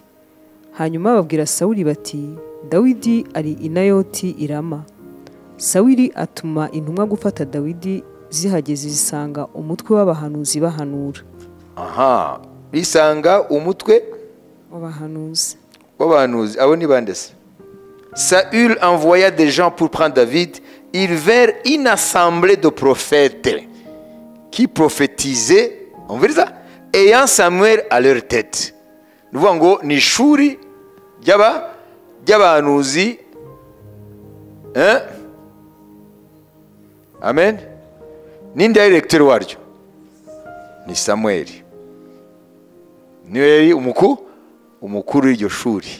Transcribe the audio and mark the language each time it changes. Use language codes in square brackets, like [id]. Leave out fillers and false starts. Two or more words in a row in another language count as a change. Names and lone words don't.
[rw] Hanyuma babwira Sawuli bati, Dawidi ari i Nayoti i Rama. Sawuli atuma intumwa gufata Dawidi, zihageze zisanga umutwe w'abahanuzi bahanura. Aha, bisanga umutwe w'abahanuzi. Abo ni bande se? [fr] Saül envoya des gens pour prendre David. Ils vinrent une assemblée de prophètes qui prophétisaient, on veut dire ça, ayant Samuel à leur tête. Nous voyons [rw] ni ishuri ry'abahanuzi. Amen. Ninde directeur waryo? Ni Samueli. Niwe yari umukuru w'iryo shuri.